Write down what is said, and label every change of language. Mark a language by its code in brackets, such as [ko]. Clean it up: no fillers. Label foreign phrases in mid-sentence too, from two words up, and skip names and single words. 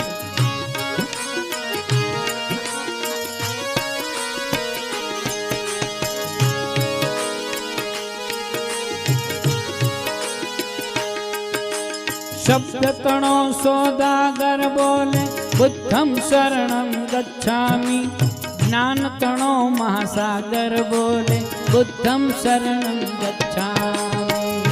[raj] शब्द तणो सौदागर बोले [pi] बुद्धं शरणं गच्छामि [raj] ज्ञान तणो महासागर बोले [pi] बुद्धं शरणं गच्छामि